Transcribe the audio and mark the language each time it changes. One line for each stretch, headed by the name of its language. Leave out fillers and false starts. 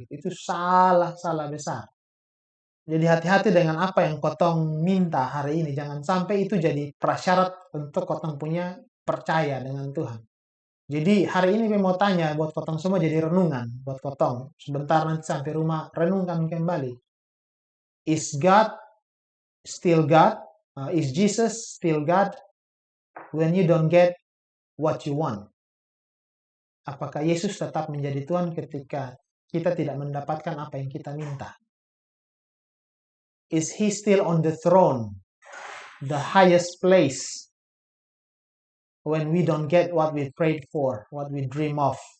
Indonesian: Itu salah besar. Jadi hati-hati dengan apa yang kotong minta hari ini. Jangan sampai itu jadi prasyarat untuk kotong punya percaya dengan Tuhan. Jadi hari ini saya mau tanya buat kotong semua jadi renungan buat kotong. Sebentar nanti sampai rumah renungkan kembali.
English: Is God still God? Is Jesus still God when you don't get what you want?
Indonesian: Apakah Yesus tetap menjadi Tuhan ketika kita tidak mendapatkan apa yang kita minta?
English: Is He still on the throne, the highest place? When we don't get what we prayed for, what we dream of.